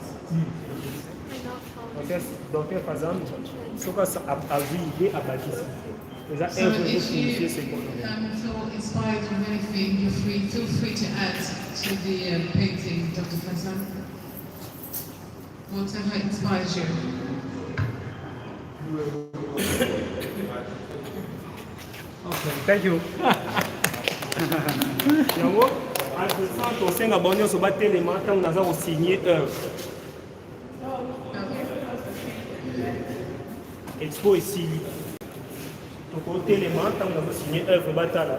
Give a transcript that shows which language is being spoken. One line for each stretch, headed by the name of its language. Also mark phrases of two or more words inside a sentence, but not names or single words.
Lingala: docteur fazam soki azwi ide abakisi eza
French: œuvre de signifier ce qu'on
English: feel inspired from anything, feel free to add to the painting, Dr. Fazam. Whatever inspires you. Okay, thank you.
Lingala: Yango, entre-temps, tosenga bango nyonso batelema ntango naza kosigner œuvre. Expo esili. Tokotelema ntango naza kosigner œuvre batala.